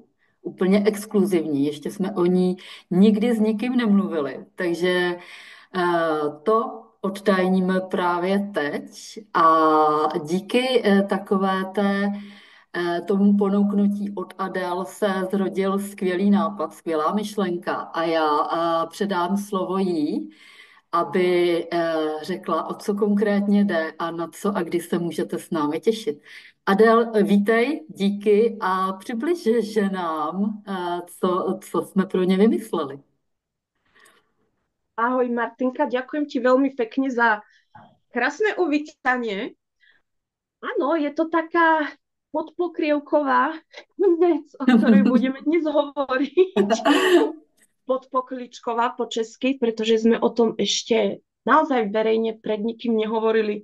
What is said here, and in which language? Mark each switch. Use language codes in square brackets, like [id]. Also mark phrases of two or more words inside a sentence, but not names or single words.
[cs] Úplně exkluzivní, ještě jsme o ní nikdy s nikým nemluvili, takže to odtajníme právě teď a díky takové tomu ponouknutí od Adele se zrodil skvělý nápad, skvělá myšlenka a já předám slovo jí, aby řekla, o co konkrétně jde a na co a kdy se můžete s námi těšit. Adel, vítej, díky a přibliž ženám, co jsme pro ně vymysleli. Ahoj Martinka, [sk] ďakujem ti veľmi pekne za krásne uvítanie. Áno, je to taká podpokrievková vec, o ktorej budeme dnes hovoriť. Podpokličková po česky, pretože sme o tom ešte naozaj verejne pred nikým nehovorili.